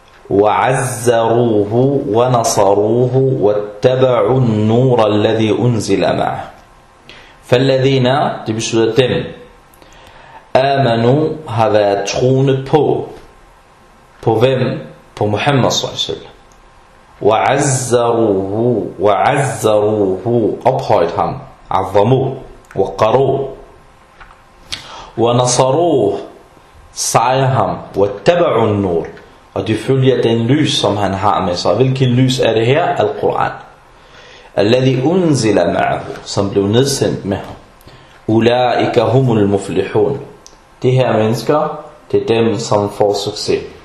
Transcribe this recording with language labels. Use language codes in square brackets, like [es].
[ar] وَعَزَّرُوهُ وَنَصَرُوهُ وَاتَّبَعُوا النُّورَ الَّذِي أُنزِلَ مَعْهُ. [da] فَالَّذِينَ, det betyder dem, آمَنُوا, har været troende på. På hvem? På Muhammad s.a.w. وَعَزَّرُوهُ, ophøjt ham. [ar] عَظَّمُوهُ وَقَرُوهُ وَنَصَرُوهُ, [da] sejrer ham. [ar] وَاتَّبَعُوا النُّورَ, [da] og de følger den lys, som han har med sig. Hvilken lys er det her? Al-Qur'an. [ar] الَّذِي أُنزِلَ مَعْهُ, [da] som blev nedsendt med ham. [ar] أُولَٰئِكَ هُمُ الْمُفْلِحُونَ, [da] de her mennesker, det er dem, som får succes.